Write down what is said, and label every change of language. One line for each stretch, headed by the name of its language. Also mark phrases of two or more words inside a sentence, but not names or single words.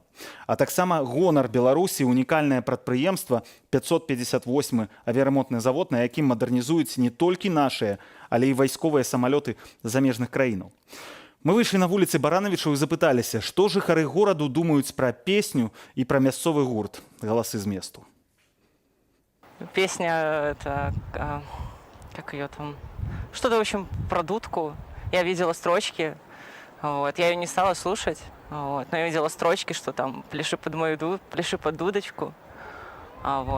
Belarusian: А таксама гонар Беларусі, унікальнае прадпрыемства, 558-й авіяремонтны завод, на якім мадэрнізуюць не толькі нашыя, але і вайсковыя самалёты замежных краінаў. Мы выйшлі на вуліцы Баранавічаў і запыталіся, што жыхары гораду думаюць пра песню і пра мясцовы гурт «Галасы з месту».
Russian: Песня, это, как ее там, что-то, в общем, про дудку. Я видела строчки, вот, я ее не стала слушать, вот, но я видела строчки, что там «пляши под мою пляши под дудочку». Вот.